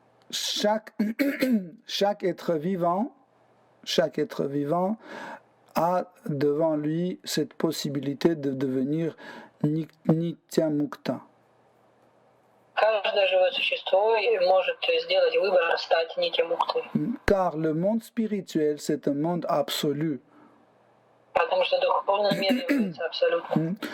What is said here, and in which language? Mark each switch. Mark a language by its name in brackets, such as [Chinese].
[French] Chaque être vivant a devant lui cette possibilité de devenir Nitya Mukta. [Russian] Каждое живое существо может сделать выбор стать Нитья Муктой. [French] Car le monde spirituel, c'est un monde absolu. [Russian] Потому что духовный мир является абсолютным.